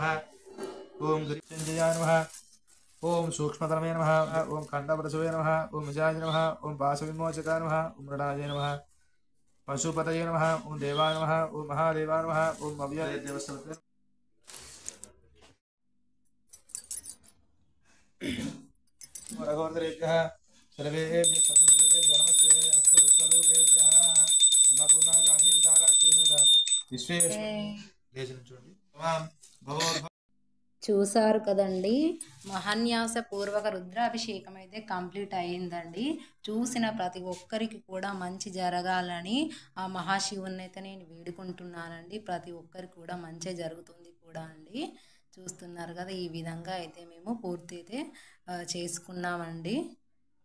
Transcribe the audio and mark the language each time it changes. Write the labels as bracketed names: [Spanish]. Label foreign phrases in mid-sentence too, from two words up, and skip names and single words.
[Sanskrit] ॐ गिरिचञ्जयाय नमः ओम सूक्ष्मतरमे नमः ओम खण्डपरशुवे नमः ओम विजयाय नमः ओम पाशविमोचकाय नमः ओम मृडाय नमः पशुपतये नमः ओम देवाय नमः ओम महादेवाय नमः ओम अव्ययदेवस्तवते रघोदरेभ्यः सर्वेभ्यः सर्वेभ्यः नमस्ते अस्तु रुद्ररूपेभ्यः अन्नपूर्णाकाशीविशालाक्षीर्मित विश्वेश्वर చూడండి भवो [Telugu] చూసారు కదండి మహాన్యాసపూర్వక రుద్రాభిషేకం అయితే కంప్లీట్ అయ్యిందండి. చూసిన ప్రతి ఒక్కరికి కూడా మంచి జరగాలని ఆ మహాశివుని అయితే నేను వేడుకుంటున్నానండి. ప్రతి ఒక్కరికి కూడా మంచి జరుగుతుంది కూడా అండి. చూస్తున్నారు కదా ఈ విధంగా అయితే మేము పూర్తి అయితే చేసుకున్నామండి.